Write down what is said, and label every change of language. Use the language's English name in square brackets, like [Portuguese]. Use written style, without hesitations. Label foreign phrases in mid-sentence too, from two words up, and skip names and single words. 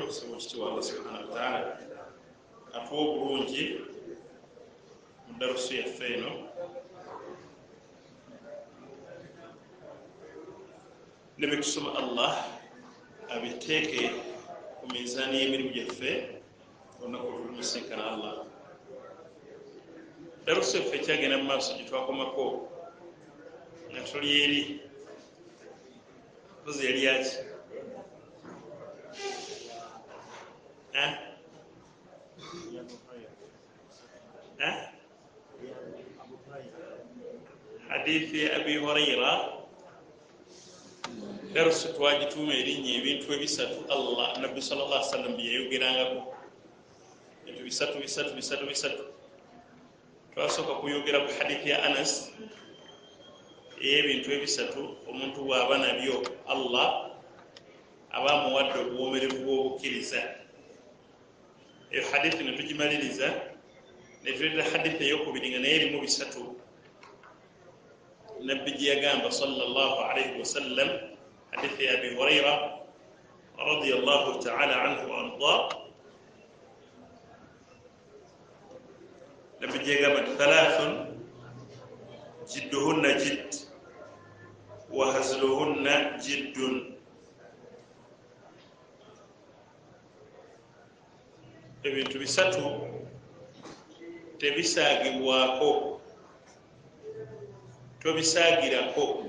[Ganda] Kusaba ekitiibwa [Arabic] الله سبحانه وتعالى [Ganda] atuwa obulungi mu darusu yaffe eno, ne bye tusoma Allah abiteeke ku mizaani y'emirimu gyaffe olunaku olutulusinkana Allah. Darusu yaffe ekyagenda mu maaso gye twakomako nga tuli eri mpozi yali yaki hadithi ya Abi Huraira. Darusu twagituuma erinnya ebintu ebisatu Allah Nabbi [Arabic] صلى الله عليه وسلم [Ganda] bye yayogerangako, ebintu bisatu. Twasooka kuyogera ku hadithi ya Anas ey'ebintu ebisatu omuntu bw'aba nabyo Allah aba amuwadde obuwoomerevu bw'obukkiriza. Eyo hadithi ne tugimaliriza ne tuleeta hadithi ey'okubiri nga naye erimu bisatu. Nabbi gye yagamba [Arabic] صلى الله عليه وسلم, [Ganda] hadithi ya Abi Huraira [Arabic] رضي الله تعالى عنه وأرضاه, [Ganda] Nabbi gye yagamba [Arabic] ثلاث جدهن جد وهزلهن جد. [Ganda] Ebintu bisatu tebisaagibwako, tobisaagirako.